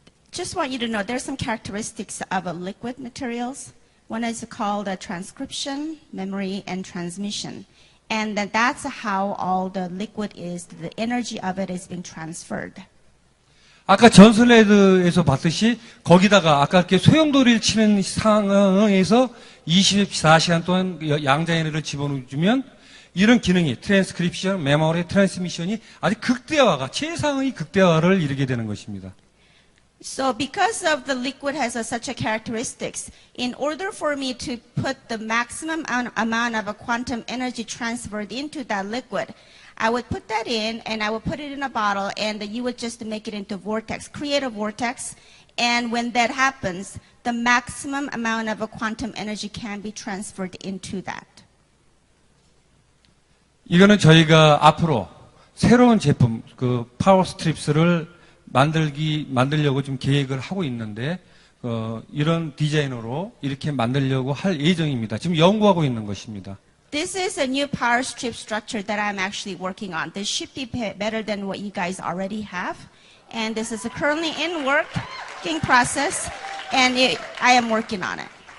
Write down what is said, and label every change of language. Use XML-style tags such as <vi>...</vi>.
<en>Just want you to know there's some characteristics of liquid materials. One is called transcription, memory, and transmission. And that's how all the liquid is, the energy of it is being transferred.</en> <ko>아까 전슬레드에서 봤듯이 거기다가 아까 이렇게 소용돌이를 치는 상황에서 24시간 동안 양자 에너지를 집어넣으면 이런 기능이 트랜스크립션, 메모리, 트랜스미션이 아주 극대화가 최상의 극대화를 이루게 되는 것입니다.</ko> <en>So because of the liquid has such a characteristics, in order for me to put the maximum amount of a quantum energy transferred into that liquid, I would put that in and I would put it in a bottle and you would just make it into vortex, create a vortex. And when that happens, the maximum amount of a quantum energy can be transferred into that.</en> <ko>이거는 저희가 앞으로 새로운 제품, 파워 스트립스를 만들려고 좀 계획을 하고 있는데, 이런 디자인으로 이렇게 만들려고 할 예정입니다. 지금 연구하고 있는 것입니다.</ko> <en>This is a new power strip structure that I'm actually working on. This should be better than what you guys already have. And this is currently in working process, and I am working on it.</en>